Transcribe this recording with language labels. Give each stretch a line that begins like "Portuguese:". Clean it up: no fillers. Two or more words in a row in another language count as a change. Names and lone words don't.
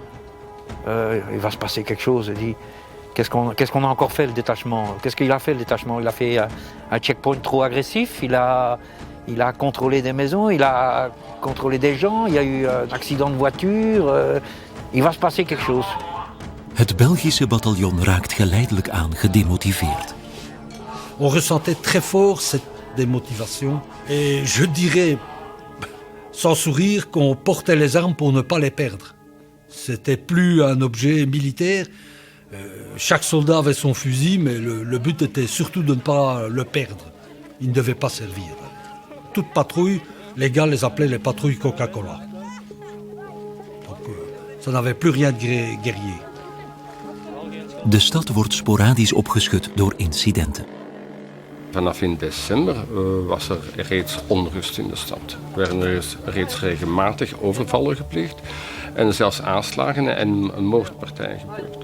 French: Il va se passer quelque chose. Il dit, qu'est-ce qu'on a encore fait, le détachement? Qu'est-ce qu'il a fait, le détachement? Il a fait un checkpoint trop agressif. Il a contrôlé des maisons. Il a contrôlé des gens. Il y a eu un accident de voiture. Il va se passer quelque chose.
Dutch: Het Belgische bataljon raakt geleidelijk aan gedemotiveerd.
French: On ressentait très fort cette démotivation. Et je dirais, sans sourire, qu'on portait les armes pour ne pas les perdre. C'était plus un objet militaire. Chaque soldat avait son fusil, mais le but était surtout de ne pas le perdre. Il ne devait pas servir. Toute patrouille, les gars les appelaient les patrouilles Coca-Cola. Donc ça n'avait plus rien de guerrier.
Dutch: De stad wordt sporadisch opgeschud door incidenten. Vanaf in december was er reeds onrust in de stad. Er werden reeds regelmatig overvallen gepleegd en zelfs aanslagen en een moordpartij gebeurd.